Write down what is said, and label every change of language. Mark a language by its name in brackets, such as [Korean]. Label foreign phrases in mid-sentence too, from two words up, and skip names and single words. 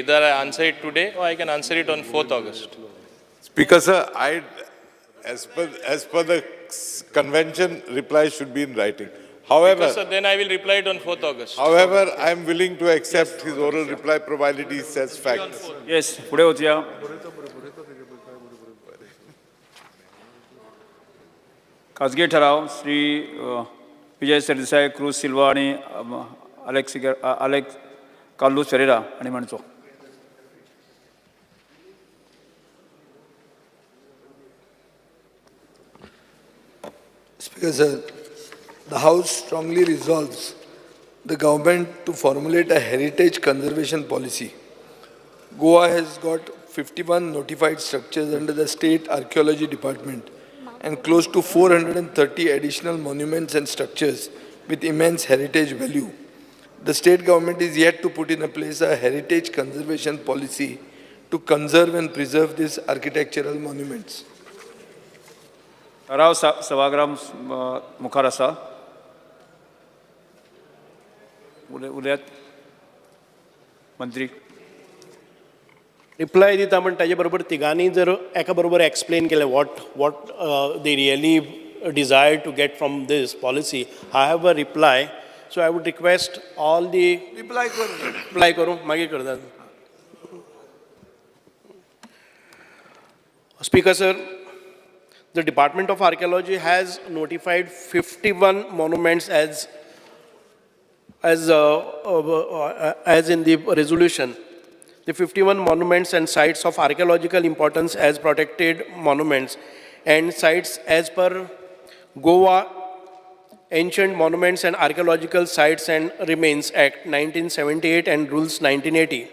[English] Either I answer it today or I can answer it on 4th August. Speaker, sir, as per the convention, reply should be in writing. However, So then I will reply it on 4th August. however, I am willing to accept his oral reply provided he says facts. Yes, [Konkani] पुढे होत्या. खाजगी ठराव श्री विजय सरदेसाई, क्रूज सिल्वा आणि अलेक्स कार्लोस फेरेरा आणि म्हणचो. [English] Speaker, sir, the House strongly resolves the government to formulate a heritage conservation policy. Goa has got 51 notified structures under the State Archaeology Department and close to 430 additional monuments and structures with immense heritage value. The state government is yet to put in place a heritage conservation policy to conserve and preserve these architectural monuments. [Konkani] ठराव सभागृह मुखार आसा. उलयात मंत्री. [English] reply दिता [Konkani] पण ताजे बरोबर तिगांनी जर एका बरोबर एक्सप्लेन केलें [English] what they really desire to get from this policy. I have a reply, so I would request all the reply [Konkani] करूं मागीर करतात. [English] Speaker, sir, the Department of Archaeology has notified 51 monuments as in the resolution. The 51 monuments and sites of archaeological importance as protected monuments and sites as per Goa Ancient Monuments and Archaeological Sites and Remains Act 1978 and Rules 1980.